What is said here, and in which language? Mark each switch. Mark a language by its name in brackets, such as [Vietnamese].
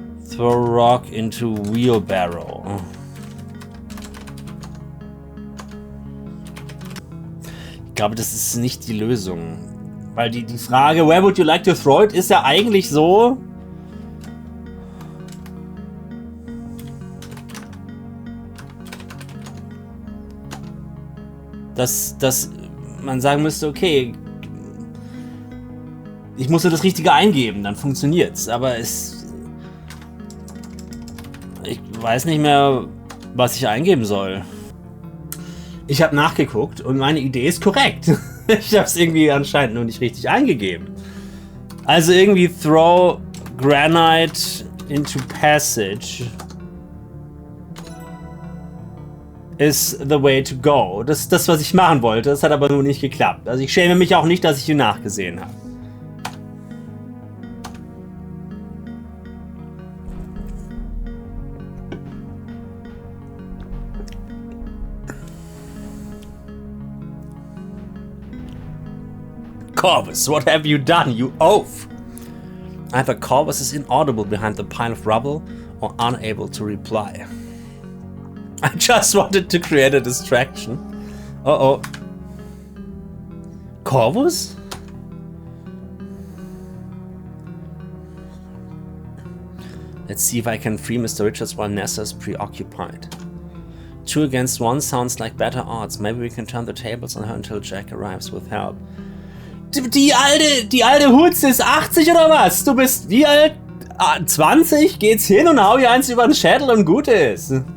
[English] Throw rock into wheelbarrow. [German] Ich glaube, das ist nicht die Lösung. Weil die Frage, [English] where would you like to throw it, [German] ist ja eigentlich so... dass man sagen müsste, okay, ich muss nur das Richtige eingeben, dann funktioniert's. Aber ich weiß nicht mehr, was ich eingeben soll. Ich habe nachgeguckt und meine Idee ist korrekt. Ich habe es irgendwie anscheinend nur nicht richtig eingegeben. Also irgendwie [English] throw granite into passage is the way to go. [German] Das ist das, was ich machen wollte. Das hat aber nur nicht geklappt. Also ich schäme mich auch nicht, dass ich ihn nachgesehen habe. [English] Corvus, what have you done, you oaf? Either Corvus is inaudible behind the pile of rubble or unable to reply. I just wanted to create a distraction. Uh-oh. Corvus? Let's see if I can free Mr. Richards while Nessa's preoccupied. 2 against 1 sounds like better odds. Maybe we can turn the tables on her until Jack arrives with help. [German] Die alte Hutz ist 80 oder was? Du bist wie alt? 20? Geht's hin und hau ihr eins über den Schädel und gut ist.